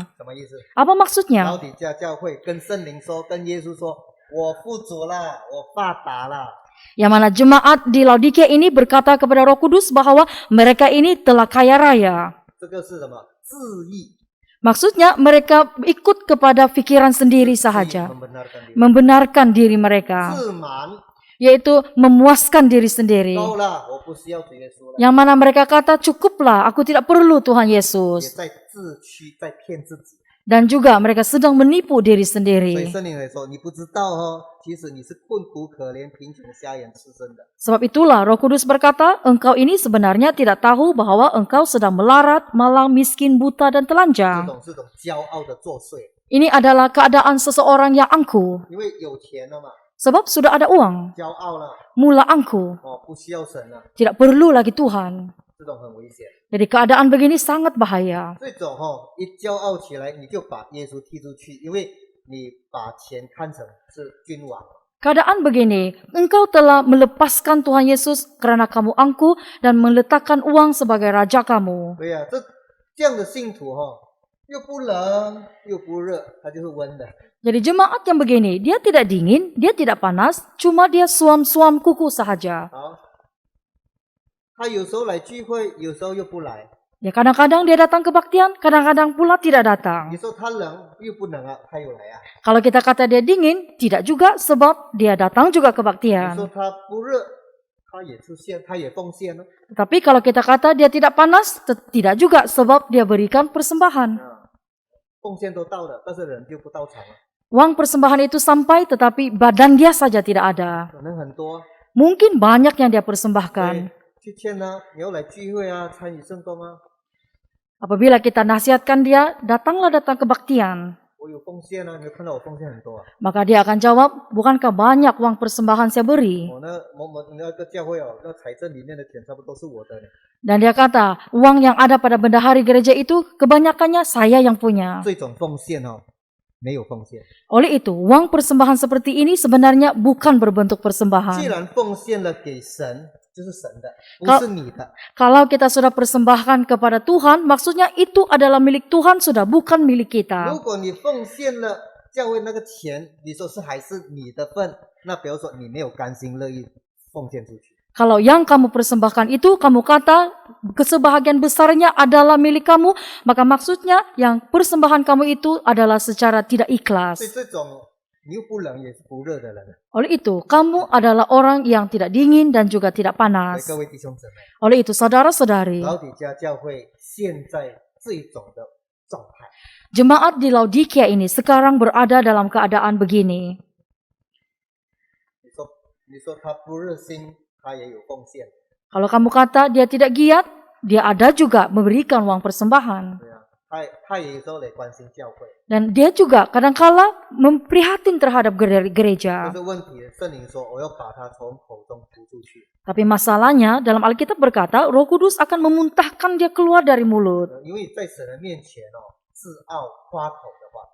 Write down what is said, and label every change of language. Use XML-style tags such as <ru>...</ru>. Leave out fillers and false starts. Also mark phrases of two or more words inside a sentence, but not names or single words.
<zh>什么意思？</zh> <ms>Apa</ms> <zh>老</zh> <ms>maksudnya?</ms> <zh>底家教会跟圣灵说，跟耶稣说：“我富足了，我发达了。</zh> <ms>Yang mana jemaat di Laodikia ini berkata kepada Roh Kudus bahwa mereka ini telah kaya raya. ”</ms> <zh>这个是什么？自义，</zh> <ms>Maksudnya mereka ikut kepada pikiran sendiri</ms> <zh>自义</zh> <ms>sahaja, membenarkan diri， membenarkan diri mereka,</ms> <zh>自满</zh> <ms>yaitu memuaskan diri sendiri.</ms> <zh>够了，我不需要主耶稣了，</zh> <ms>Yang mana mereka kata cukuplah, aku tidak perlu Tuhan</ms> <zh>也</zh> <ms>Yesus.</ms> <zh>在自欺，在骗自己。</zh> <ms>Dan juga mereka sedang menipu diri</ms> <zh>所以</zh> <ms>sendiri.</ms> <zh>圣灵来说，你不知道哦，其实你是困苦可怜、贫穷、瞎眼、赤身的。</zh> <ms>Sebab itulah Roh Kudus berkata, engkau ini sebenarnya tidak tahu bahwa engkau sedang melarat, malang, miskin, buta, dan</ms> <zh>这</zh> <ms>telanjang.</ms> <zh>种是种骄傲的作祟，</zh> <ms>Ini adalah keadaan seseorang yang angkuh.</ms> <zh>因为有钱了嘛，</zh> <ms>Sebab sudah ada uang,</ms> <zh>骄傲了</zh> <ms>mula angkuh,</ms> <zh>哦，不需要神了，</zh> <ms>tidak perlu lagi Tuhan.</ms> <zh>这种很危险。</zh> <ms>Jadi keadaan begini sangat bahaya.</ms> <zh>这种一骄傲起来，你就把耶稣踢出去，因为你把钱看成是君王。</zh> <ms>Keadaan begini, engkau telah melepaskan Tuhan Yesus karena kamu angkuh dan meletakkan uang sebagai raja kamu.</ms> <zh>对呀、这样的信徒又不冷又不热，他就是温的。</zh> <ms>Jadi jemaat yang begini, dia tidak dingin, dia tidak panas, cuma dia suam-suam kuku sahaja.</ms> <zh>好，他有时候来聚会，有时候又不来。</zh> <ms>Ya kadang-kadang dia datang kebaktian, kadang-kadang pula tidak datang.</ms> <zh>你说他冷又不冷啊，他又来啊。</zh> <ms>Kalau kita kata dia dingin, tidak juga sebab dia datang juga</ms> <zh>你说</zh> <ms>kebaktian.</ms> <zh>他不热，他也出现，他也奉献了。</zh> <ms>Tapi kalau kita kata dia tidak panas, tidak juga sebab dia berikan persembahan.</ms> <zh>奉献都到了，但是人就不到场了，</zh> <ms>Uang persembahan itu sampai tetapi badan dia saja tidak ada.</ms> <zh>可能很多。</zh> <ms>Mungkin banyak yang dia</ms> <zh>对</zh> <ms>persembahkan.</ms> <zh>去劝啊，你要来聚会啊，参与圣工啊。</zh> <ms>Apabila kita nasihatkan dia, datang kebaktian.</ms> <zh>我有奉献啊，你有看到我奉献很多啊。</zh> <ms>Maka dia akan jawab, bukankah banyak uang persembahan saya beri?</ms> <zh>我那个教会那财政里面的钱差不多都是我的呢。</zh> <ms>Dan dia kata, uang yang ada pada bendahari gereja itu kebanyakannya saya yang punya.</ms> <zh>这种奉献没有奉献。</zh> <ms>Oleh itu, uang persembahan seperti ini sebenarnya bukan berbentuk</ms> <zh>既</zh> <ms>persembahan.</ms> <zh>然奉献了给神，就是神的，不是你的。</zh> <ms>Kalau kita sudah persembahkan kepada Tuhan, maksudnya itu adalah milik Tuhan, sudah bukan milik</ms> <zh>如</zh> <ms>kita.</ms> <zh>果你奉献了教会那个钱，你说是还是你的份，那比如说你没有甘心乐意奉献出去。</zh> <ms>Kalau yang kamu persembahkan itu, kamu kata kesebahagian besarnya adalah milik kamu, maka maksudnya yang persembahan kamu itu adalah secara tidak</ms> <zh>所以</zh> <ms>ikhlas.</ms> <zh>这种你又不冷也是不热的人。</zh> <ms>Oleh itu, kamu adalah orang yang tidak dingin dan juga tidak</ms> <zh>所以</zh> <ms>panas.</ms> <zh>各位弟兄姊妹，</zh> <ms>Oleh itu, saudara-saudari,</ms> <zh>老底家教会现在这种的状态，</zh> <ms>jemaat di Laodikia ini sekarang berada dalam keadaan begini.</ms> <zh>你说他不热心，他也有奉献，</zh> <ms>Kalau kamu kata dia tidak giat, dia ada juga memberikan uang persembahan.</ms> <zh>对啊，他也有时候来关心教会。</zh> <ms>Dan dia juga kadangkala memprihatin terhadap gereja.</ms> <zh>这是问题，圣灵说我要把他从口中吐出去，</zh> <ms>Tapi masalahnya dalam Alkitab berkata Roh Kudus akan memuntahkan dia keluar dari mulut.</ms> <zh>因为在神的面前自傲夸口的话。</zh>